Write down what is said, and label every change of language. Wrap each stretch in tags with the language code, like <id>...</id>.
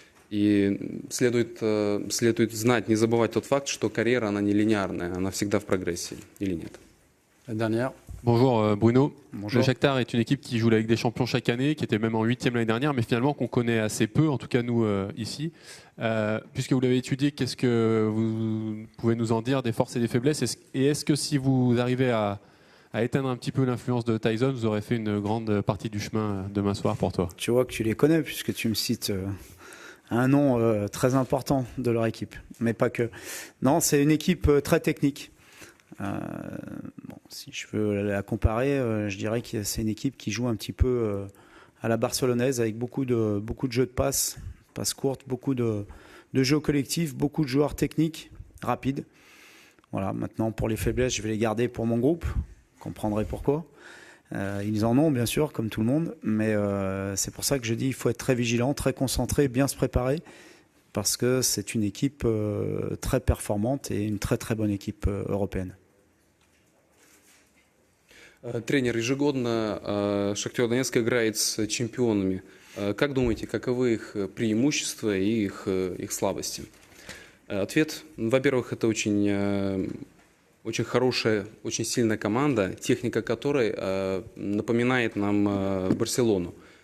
<ru>И следует знать, не забывать тот факт, что карьера, она не линейная, она всегда в прогрессии, или нет.</ru> <fr>La dernière. Bonjour Bruno. Bonjour. Le Shakhtar est une équipe qui joue la Ligue des Champions chaque année, qui était même en 8e l'année dernière, mais finalement qu'on connaît assez peu, en tout cas nous ici. Puisque vous l'avez étudié, qu'est-ce que vous pouvez nous en dire des forces et des faiblesses? Et est-ce que si vous arrivez à éteindre un petit peu l'influence de Tyson, vous aurez fait une grande partie du chemin demain soir pour toi? Tu vois que tu les connais, puisque tu me cites un nom très important de leur équipe, mais pas que. Non, c'est une équipe très technique. Si je veux la comparer, je dirais que c'est une équipe qui joue un petit peu à la barcelonaise, avec beaucoup de jeux de passes courtes, beaucoup de jeux collectifs, beaucoup de joueurs techniques, rapides. Voilà, maintenant pour les faiblesses, je vais les garder pour mon groupe, vous comprendrez pourquoi. Ils en ont bien sûr, comme tout le monde, mais c'est pour ça que je dis qu'il faut être très vigilant, très concentré, bien se préparer, parce que c'est une équipe très performante et une très très bonne équipe européenne.</fr> <ru>Тренер, ежегодно Шахтер Донецк играет с чемпионами. Как думаете, каковы их преимущества и их слабости? Ответ. Во-первых, это очень хорошая, очень сильная команда, техника которой напоминает нам Барселону.</ru>